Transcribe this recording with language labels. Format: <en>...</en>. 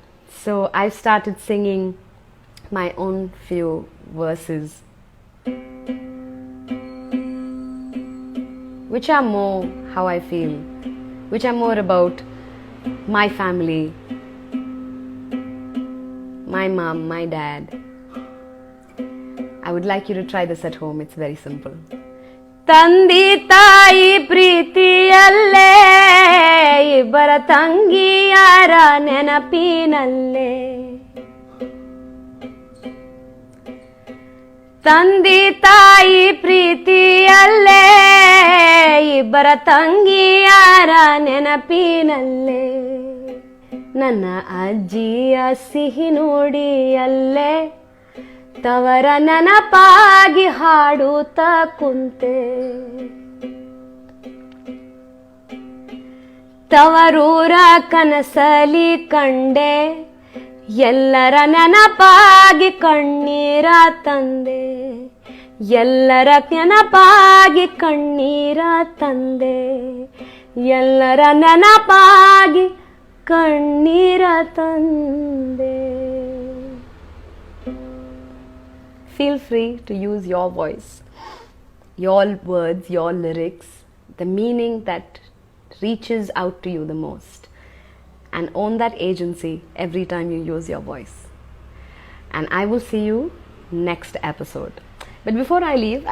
<en>So I've started singing my own few verses, which are more how I feel, which are more about my family, my mom, my dad. I would like you to try this at home. It's very simple.</en> <kn>ತಂದಿ ತಾಯಿ ಪ್ರೀತಿಯಲ್ಲೇ ಇಬ್ಬರ ತಂಗಿಯರ ನೆನಪಿನಲ್ಲೇ ತಂದಿ ತಾಯಿ ಪ್ರೀತಿಯಲ್ಲೇ ಇಬ್ಬರ ತಂಗಿಯರ ನೆನಪಿನಲ್ಲೇ ನನ್ನ ಅಜ್ಜಿಯ ಸಿಹಿ ನುಡಿಯಲ್ಲೇ ತವರ ನೆನಪಾಗಿ ಹಾಡುತ್ತಾ ಕುಂತೆ ತವರೂರ ಕನಸಲಿ ಕಂಡೆ ಎಲ್ಲರ ನೆನಪಾಗಿ ಕಣ್ಣೀರ ತಂದೆ ಎಲ್ಲರ ನೆನಪಾಗಿ ಕಣ್ಣೀರ ತಂದೆ ಎಲ್ಲರ ನೆನಪಾಗಿ ಕಣ್ಣೀರ ತಂದೆ.</kn> <en>Feel free to use your voice, your words, your lyrics, the meaning that reaches out to you the most, and own that agency every time you use your voice. And I will see you next episode. But before I leave,</en>